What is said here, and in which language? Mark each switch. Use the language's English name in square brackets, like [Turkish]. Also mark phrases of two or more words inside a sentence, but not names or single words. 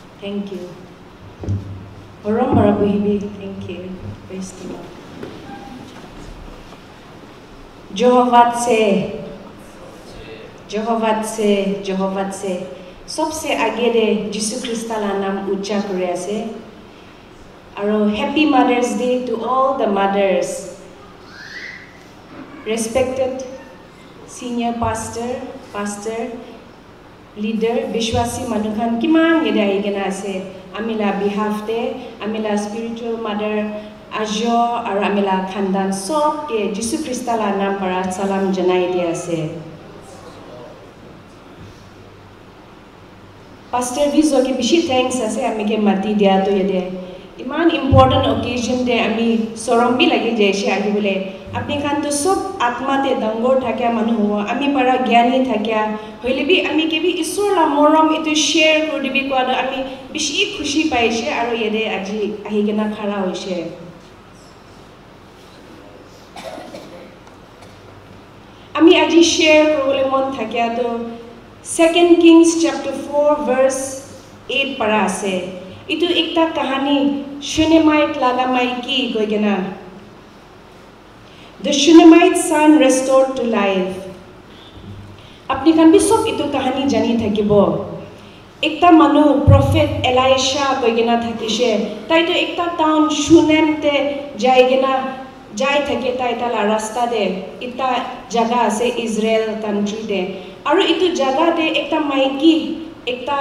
[English] Thank you. Oram Barabuhibi, thank you. Praise the Lord. [Naga Pidgin] Jehovah से सबसे आगे दे जिसु ख्रिस्ता ला नाम उच्चा करे आसे आरो [English] Happy Mother's Day to all the mothers, respected senior pastor, leader, [Naga Pidgin] Bishwasi Manukhan kiman yeda igena ase amila behalf de amila [English] spiritual mother [Naga Pidgin] ajo aro amila khandan sob ke Jisu Krista la naam para salam janai dia ase. Pastor Vizo ke bishi thanks ase amike mati dia to yede iman [English] important occasion [Naga Pidgin] de ami sorom bi lagi jaise agi bole apni khan to sob atma te dangor thakya manu ho ami para gyani thakya hoile bi ami ke bi isor la morom itu share kor dibi ko ado ami bishi khushi paise aro yede aji ahi gena khara hoise. Ami aji share korole mon thakya to 2 Kings chapter 4 verse 8 para ase itu ekta kahani Shunammite laga maiki goigena. [English] The Shunammite son restored to life. [Naga Pidgin] Apni kan bi sob itu kahani jani thakibo. Ekta manu prophet Elisha goigena thakise tai to ekta town Shunem te jaigena jai thake tai tala rasta de ita jaga ase Israel country de aru itu jaga de ekta maiki ekta